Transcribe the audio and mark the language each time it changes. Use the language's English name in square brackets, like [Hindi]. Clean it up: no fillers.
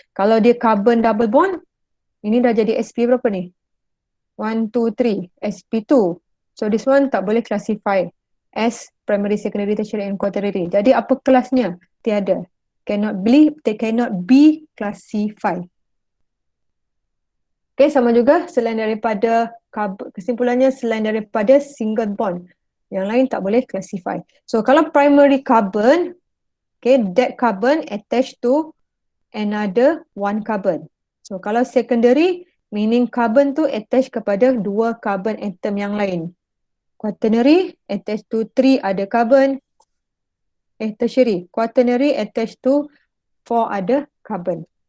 [Malay] Kalau dia carbon double bond, ini dah jadi sp berapa ni? 1, 2, 3, sp2. [English] So this one [Malay] tak boleh [English] classify as primary, secondary, tertiary and quaternary. [Malay] Jadi apa kelasnya? Tiada. [English] they cannot be classified. [Malay] Okay, sama juga selain daripada kesimpulannya selain daripada single bond. Yang lain tak boleh classify. So kalau [English] primary carbon, okay, that carbon attached to another one carbon. [Malay] So kalau secondary, meaning carbon tu attached kepada dua carbon atom yang lain. [English] Quaternary attached to 3 other carbon. Tertiary, quaternary attached to 4 other carbon.